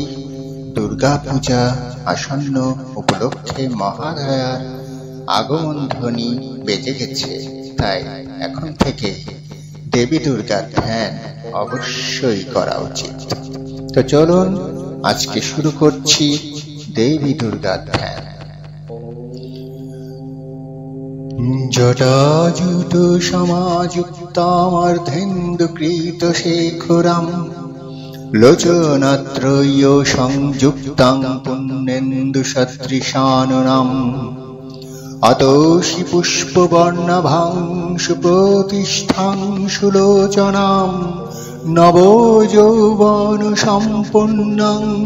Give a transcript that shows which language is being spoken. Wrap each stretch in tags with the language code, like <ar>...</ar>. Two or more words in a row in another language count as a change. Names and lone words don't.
<bn>দুর্গা পূজা আসন্ন উপলক্ষে মহালয়ার আগমন ধ্বনি বেজে গেছে, তাই এখন থেকে দেবী দুর্গার ধ্যান অবশ্যই করা উচিত। তো চলুন আজকে শুরু করছি দেবী দুর্গার ধ্যান।</bn> <sa>জটাজুট সমাযুক্তামর্ধেন্দুকৃত শেখরাম লোচনাত্রয় সংযুক্তাং পুণ্যেন্দু সদৃশাননাম অতোষি পুষ্পবর্ণাভাং সুপ্রতিষ্ঠাং সুলোচনাম নবযৌবন সম্পন্নাং</sa>